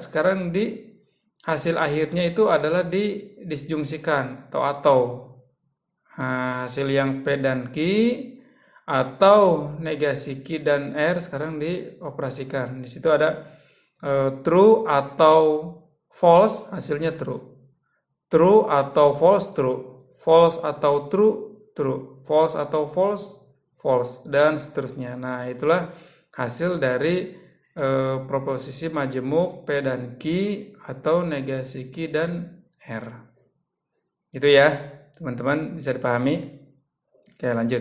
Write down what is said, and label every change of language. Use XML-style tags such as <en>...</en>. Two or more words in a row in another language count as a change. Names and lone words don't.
<id>Sekarang di hasil akhirnya itu adalah disjungsikan atau hasil yang P dan Q atau negasi Q dan R sekarang dioperasikan. Di situ ada true atau false, hasilnya true.</id> <en>True atau false, true. False atau true, true.</en> <id>False atau</id> <en>false, false,</en> <id>dan seterusnya. Nah, itulah hasil dari proposisi majemuk P dan Q atau negasi Q dan R. Itu ya, teman-teman, bisa dipahami. Oke, lanjut.</id>